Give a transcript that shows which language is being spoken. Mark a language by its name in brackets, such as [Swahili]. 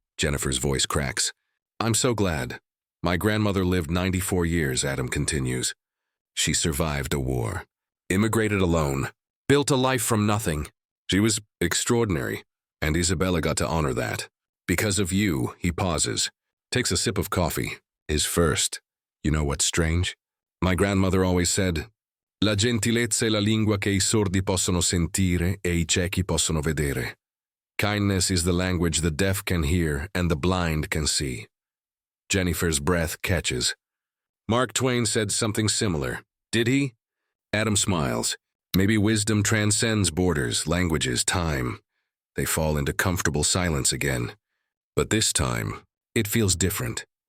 [English] Jennifer's voice cracks. I'm so glad. My grandmother lived 94 years, Adam continues. She survived a war. Immigrated alone. Built a life from nothing. She was extraordinary, and Isabella got to honor that. Because of you, he pauses. Takes a sip of coffee. His first. You know what's strange? My grandmother always said, [Italian] La gentilezza è la lingua che I sordi possono sentire e I ciechi possono vedere. [English] Kindness is the language the deaf can hear and the blind can see. Jennifer's breath catches. Mark Twain said something similar. Did he? Adam smiles. Maybe wisdom transcends borders, languages, time. They fall into comfortable silence again. But this time, it feels different.